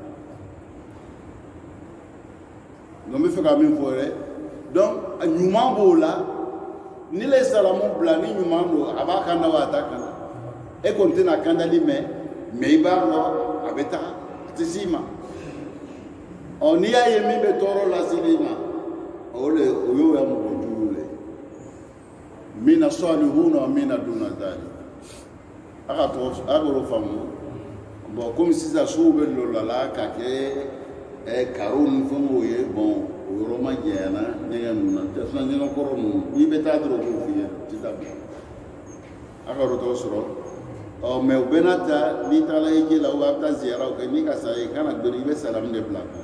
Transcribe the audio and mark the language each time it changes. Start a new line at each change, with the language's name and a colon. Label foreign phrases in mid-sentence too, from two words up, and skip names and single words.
Bambara: donc n bɛ fɛ ka min fɔ yɛrɛ donc ɲuman b'o la ni le salamu bila ni ɲuman don a b'a kan da wa a t'a kan da e kɔni tɛna kandali mɛn mais i b'a dɔn a bɛ taga a tɛ s'i ma n'i y'a ye min bɛ tɔɔrɔ lase i ma o y'o ya mɔgɔ jugu le
Arabic: منا صالحون ومنا دون ذلك
Bambara: a k'o faamu bon komi sisan sow bɛ lɔlɔla ka kɛ karo ni fɛnw ye bon o yɔrɔ ma janyana ɲɛgɛn ninnu na sisan ɲɛgɛn kɔrɔ ninnu n'i bɛ taa dɔrɔn o b'o f'i ye tɛ taa bila a ka yɔrɔ tɔgɔ sɔrɔ mais u bɛɛ n'a ta n'i taara hiji la ou a bɛ taa ziyaraw kɛ n'i ka sa i kana dɔrɔn i bɛ salamu de bila a kan